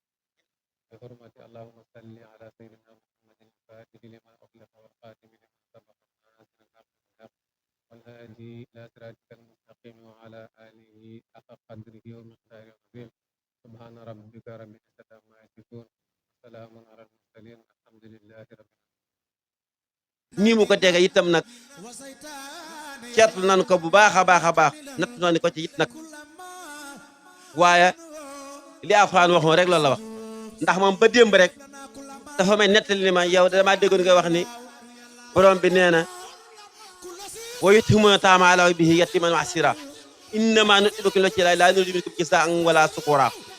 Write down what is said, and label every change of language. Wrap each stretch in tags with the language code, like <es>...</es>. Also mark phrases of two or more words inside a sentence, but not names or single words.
<ar>بحرمة اللهم صل على سيدنا محمد الفاتح لما أغلق والخاتم لما سبق ناصر الحق بالحق والهادي إلى صراطك المستقيم وعلى آله حق قدره ومقداره العظيم. سبحان ربك رب العزة عما يصفون وسلام على المرسلين الحمد لله رب العالمين.</ar> <wo>nii mu ko tege itam nag seetlu nañu ko bu baax a baax a baax natt nañu ko ci it nag waaye li Alxuraan waxoon rek loolu la wax ndax moom ba démb rek dafa may nettali ni ma yow damaa déggoon nga wax ni borom bi nee na</wo> <ar>ويطعمون الطعام على حبه يتيما وأسيرا إنما نطعمكم لوجه الله لا نريد منكم جزاء ولا شكورا.</ar>